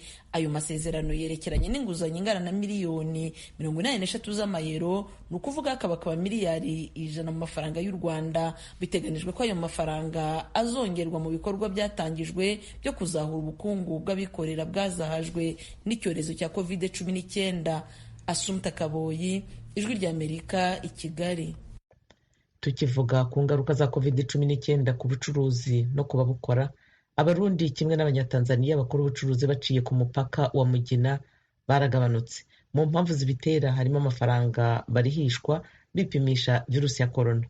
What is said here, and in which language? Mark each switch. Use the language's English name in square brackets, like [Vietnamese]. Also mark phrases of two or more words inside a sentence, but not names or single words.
[Kinyarwanda] Ayo masezerano yerekeranye n'inguzanyo ingana na miliyoni 83 z'amayero, ni ukuvuga akaba miliyari 100 mu mafaranga y'u Rwanda. Biteganijwe ko ayo mafaranga azongerwa mu bikorwa byatangijwe byo kuzahura ubukungu bw'abikorera bwazahajwe n'icyorezo cya COVID-19. Asumta Kaboyi, Ijwi ry'Amerika, i Kigali. Tukivuga ku ngaruka za COVID-19 ku bucuruzi no ku babukora, Abarundi kimwe n'Abanyatanzaniya bakora ubucuruzi baciye ku mupaka wa Mugina baragabanutse. Mu mpamvu zibitera harimo amafaranga barihishwa bipimisha virusi ya corona.